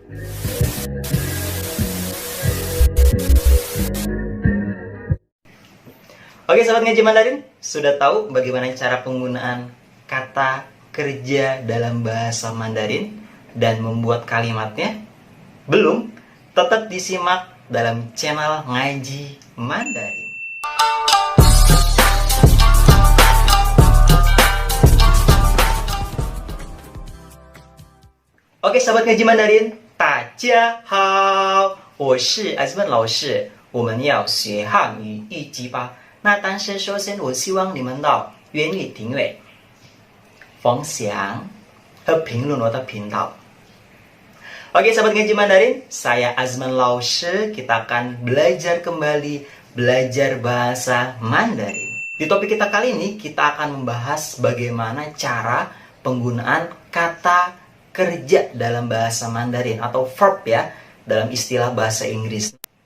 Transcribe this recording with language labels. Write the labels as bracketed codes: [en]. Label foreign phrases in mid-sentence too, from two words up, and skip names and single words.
[id] Oke, sahabat ngaji Mandarin, sudah tahu bagaimana cara penggunaan kata kerja dalam bahasa Mandarin dan membuat kalimatnya? Belum? Tetap disimak dalam channel Ngaji Mandarin. Oke, sahabat ngaji Mandarin, [zh] 大家好，我是 Azman 老师，我们要学汉语1级吧。那但是首先，我希望你们到愿意订阅、分享和评论我的频道。 [id] Oke, sahabat ngaji Mandarin, saya Azman Lause. Kita akan belajar kembali, belajar bahasa Mandarin. Di topik kita kali ini, kita akan membahas bagaimana cara penggunaan kata kerja dalam bahasa Mandarin atau verb, ya, dalam istilah bahasa Inggris.